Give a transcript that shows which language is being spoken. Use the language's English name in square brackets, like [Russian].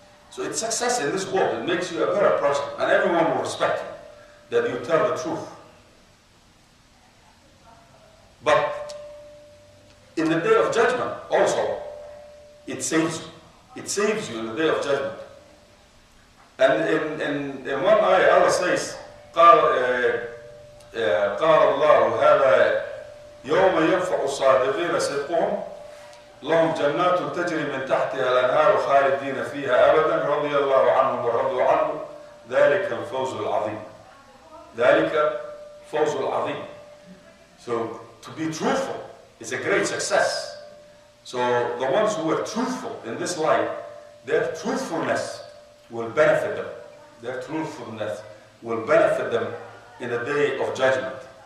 [English] So it's success in this world. It makes you a better person. And everyone will respect you, that you tell the truth. But in the day of judgment, also, it saves you. It saves you in the day of judgment. And in one ayah, Allah says, [Arabic] قال الله هذا يوم ينفع الصادقين صدقهم لهم جنات تجري من تحتها الأنهار خالدين فيها أبدا رضي الله عنهم ورضوا عنه ذلك الفوز العظيم. ذلك فوز العظيم. [English] So to be truthful is a great success. So the ones who are truthful in this life, their truthfulness will benefit them. Their truthfulness will benefit them in the day of judgment.